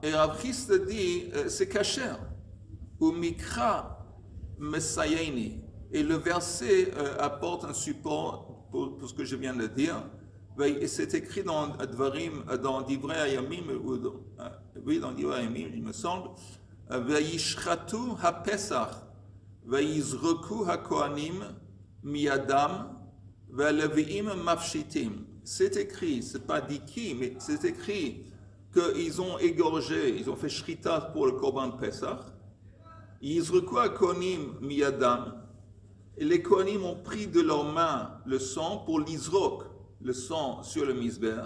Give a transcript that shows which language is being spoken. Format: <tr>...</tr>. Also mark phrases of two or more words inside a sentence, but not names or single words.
<fr>Et Rav Chisda dit, c'est kasher.</fr> <he>ומקרא מסייעני.</he> <fr>Et le verset apporte un support pour ce que je viens de dire. Et c'est écrit dans Dvarim, dans Divrei Hayamim, oui, dans Divrei Hayamim, il me semble.</fr> <he>וישחטו הפסח ויזרקו הכהנים מידם והלוים מפשיטים.</he> <fr>C'est écrit, c'est pas dit qui, mais c'est écrit qu'ils ont égorgé, ils ont fait shrita pour le korban de Pesach.</fr> <he>יזרקו הכהנים מידם.</he> <fr>Et les kohanim ont pris de leurs mains le sang pour l'izrok, le sang sur le misber.</fr>